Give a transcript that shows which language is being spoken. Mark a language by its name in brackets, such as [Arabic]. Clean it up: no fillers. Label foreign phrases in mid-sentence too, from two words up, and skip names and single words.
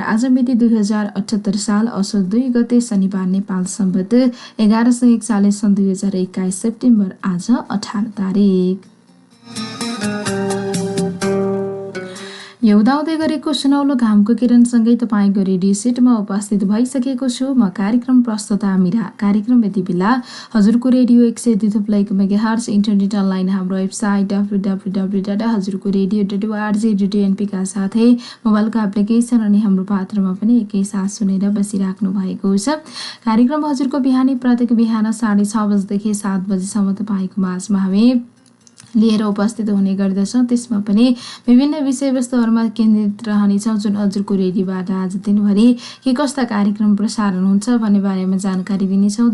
[Nepali] आज मिति 2078 साल असोज 2 गते शनिबार, नेपाल सम्वत 1141 सन् 2021 सेप्टेम्बर आज 18 तारिक। उदाउँदै गरेको सुनौलो घामको किरणसँगै तपाईँको रेडियो सेटमा उपस्थित भइसकेको छु म कार्यक्रम प्रस्तुता मीरा। कार्यक्रम यति बेला हजुरको रेडियो 102.1 मेगाहर्ज [English] internet online [Nepali] हाम्रो वेबसाइट www.hazurkoradio.org.np का साथै मोबाइलको एप्लिकेसन अनि हाम्रो पात्रमा पनि एकैसाथ सुनेर बसिराख्नु भएको छ। कार्यक्रम हजुरको बिहानी प्रत्येक बिहान 6:30 बजेदेखि 7 बजेसम्म तपाईँको माझमा हामी लिएर उपस्थित हुने गर्दछौँ। त्यसमा पनि विभिन्न विषयवस्तुहरूमा केन्द्रित रहनेछौँ, जुन हजुरको रेडियोबाट आज दिनभरि के कस्ता कार्यक्रम प्रसारण हुन्छ भन्ने बारेमा जानकारी दिनेछौँ।